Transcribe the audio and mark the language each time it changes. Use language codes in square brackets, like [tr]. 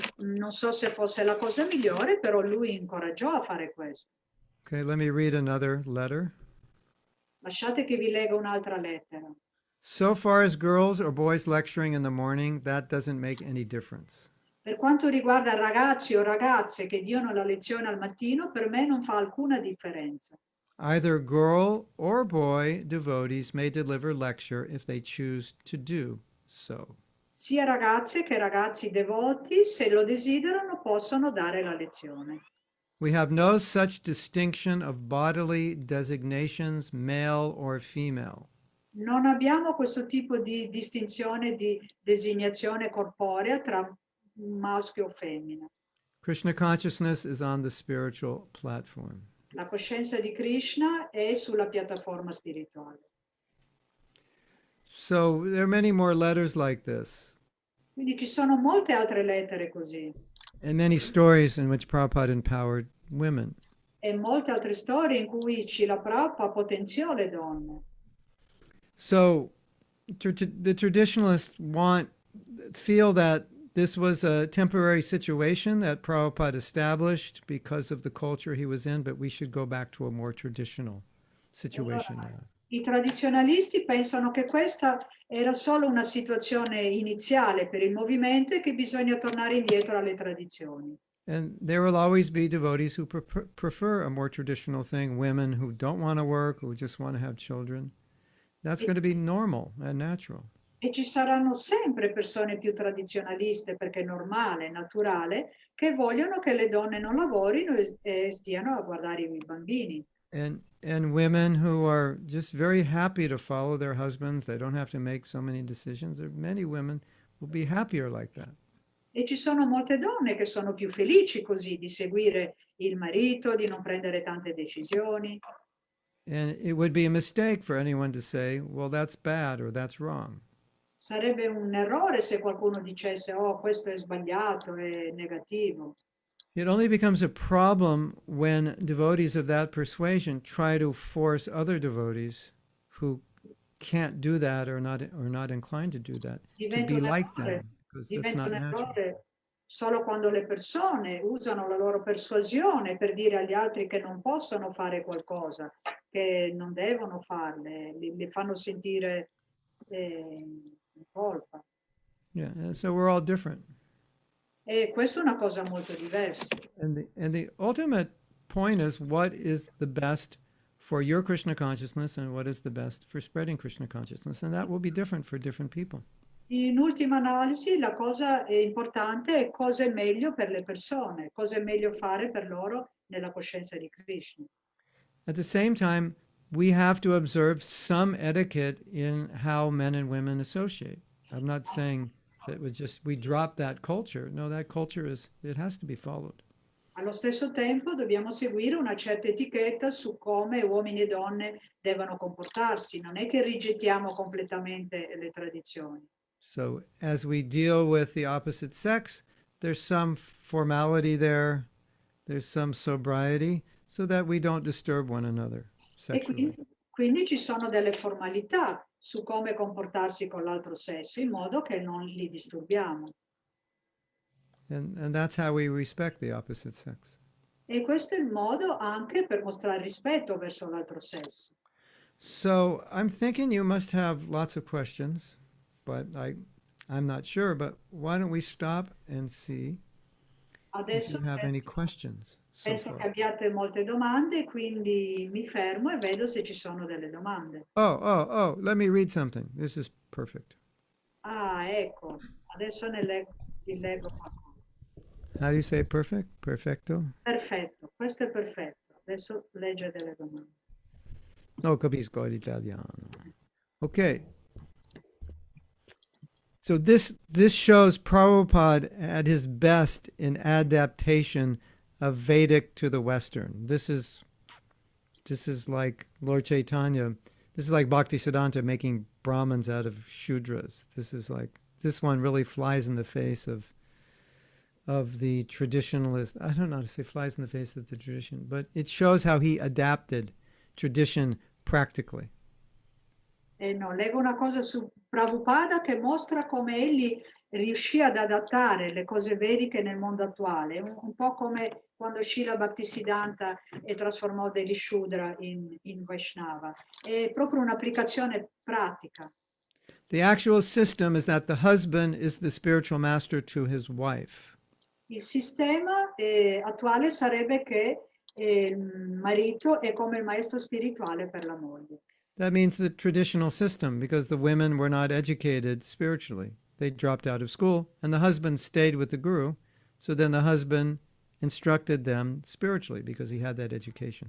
[it] Non so se fosse la cosa migliore, però lui incoraggiò a fare questo. [en] Okay, let me read another letter. [it] Lasciate che vi legga un'altra lettera. [en] So far as girls or boys lecturing in the morning, that doesn't make any difference. [it] Per quanto riguarda ragazzi o ragazze che diano la lezione al mattino, per me non fa alcuna differenza. [en] Either girl or boy devotees may deliver lecture if they choose to do so. [it] Sia ragazze che ragazzi devoti, se lo desiderano, possono dare la lezione. [en] We have no such distinction of bodily designations, male or female. [it] Non abbiamo questo tipo di distinzione di designazione corporea tra maschio o femmina. [en] Krishna consciousness is on the spiritual platform. [it] La coscienza di Krishna è sulla piattaforma spirituale. [en] So there are many more letters like this, [it] Quindi ci sono molte altre lettere così [en] and many stories in which Prabhupada empowered women. [it] e molte altre storie in cui Srila Prabhupada potenziò le donne. [en] So the traditionalists feel that this was a temporary situation that Prabhupada established because of the culture he was in, but we should go back to a more traditional situation now. [it] I tradizionalisti pensano che questa era solo una situazione iniziale per il movimento e che bisogna tornare indietro alle tradizioni. [en] And there will always be devotees who prefer a more traditional thing, women who don't want to work, who just want to have children. That's going to be normal and natural. [it] E ci saranno sempre persone più tradizionaliste, perché è normale, è naturale, che vogliono che le donne non lavorino e stiano a guardare i bambini. [en] And women who are just very happy to follow their husbands. They don't have to make so many decisions. There are many women who will be happier like that. [it] E ci sono molte donne che sono più felici così, di seguire il marito, di non prendere tante decisioni. [en] And it would be a mistake for anyone to say, well, that's bad or that's wrong. [it] Sarebbe un errore se qualcuno dicesse, oh, questo è sbagliato, è negativo. [en] It only becomes a problem when devotees of that persuasion try to force other devotees who can't do that or not inclined to do that to be like them, because that's not natural. [it] solo quando le persone usano la loro persuasione per dire agli altri che non possono fare qualcosa, che non devono farle, li fanno sentire in colpa. [en] Yeah, and so we're all different. [it] E questa è una cosa molto diversa. [en] And the ultimate point is what is the best for your Krishna consciousness and what is the best for spreading Krishna consciousness. And that will be different for different people. [it] In ultima analisi, la cosa importante è cosa è meglio per le persone, cosa è meglio fare per loro nella coscienza di Krishna. [en] At the same time, we have to observe some etiquette in how men and women associate. I'm not saying that it was just we drop that culture. No, that culture it has to be followed. [it] Allo stesso tempo dobbiamo seguire una certa etichetta su come uomini e donne devono comportarsi, non è che rigettiamo completamente le tradizioni. [en] So as we deal with the opposite sex, there's some formality there, there's some sobriety, so that we don't disturb one another [it] E [en] sexually. [it] quindi ci sono delle formalità su come comportarsi con l'altro sesso, in modo che non li disturbiamo. [en] And that's how we respect the opposite sex. [it] E questo è il modo anche per mostrare rispetto verso l'altro sesso. [en] So I'm thinking you must have lots of questions, but I'm not sure. But why don't we stop and see if [it] Adesso [en] you have any questions so [it] penso che [en] far? [it] abbiate molte domande, quindi mi fermo e vedo se ci sono delle domande. [en] Oh, let me read something. This is perfect. [it] Ah, ecco, adesso vi leggo qualcosa. [en] How do you say perfect? Perfecto? [it] Perfetto, questo è perfetto. Adesso legge delle domande. No, capisco l'italiano. Okay. [en] So this shows Prabhupada at his best in adaptation of Vedic to the Western. This is like Lord Chaitanya. This is like Bhaktisiddhanta making Brahmins out of Shudras. This one really flies in the face of the traditionalist. I don't know how to say flies in the face of the tradition, but it shows how he adapted tradition practically. [it] No, leggo una cosa su Prabhupada che mostra come egli riuscì ad adattare le cose vediche nel mondo attuale, un po' come quando Srila Bhaktisiddhanta trasformò degli Shudra in Vaishnava. È proprio un'applicazione pratica. [en] The actual system is that the husband is the spiritual master to his wife. [it] Il sistema attuale sarebbe che il marito è come il maestro spirituale per la moglie. [en] That means the traditional system, because the women were not educated spiritually. They dropped out of school, and the husband stayed with the guru. So then the husband instructed them spiritually because he had that education.